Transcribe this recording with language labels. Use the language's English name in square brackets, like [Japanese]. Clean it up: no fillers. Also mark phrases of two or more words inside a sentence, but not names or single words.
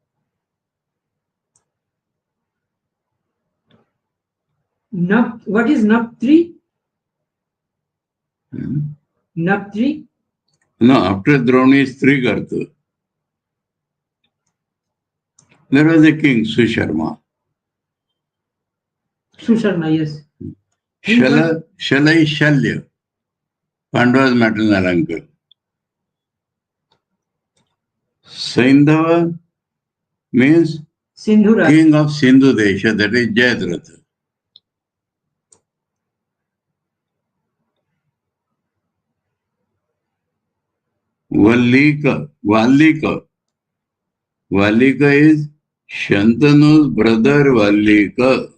[English] What is Naptri? Naptri? No, after Drauni is Trigarta. There was a king, Susharma. Susharma, yes. Shala is Shalya, Pandava's maternal uncle. Saindhava means Sindhura. king of Sindhu Desha, that is Jayadratha. Valika is Shantanu's brother Valika.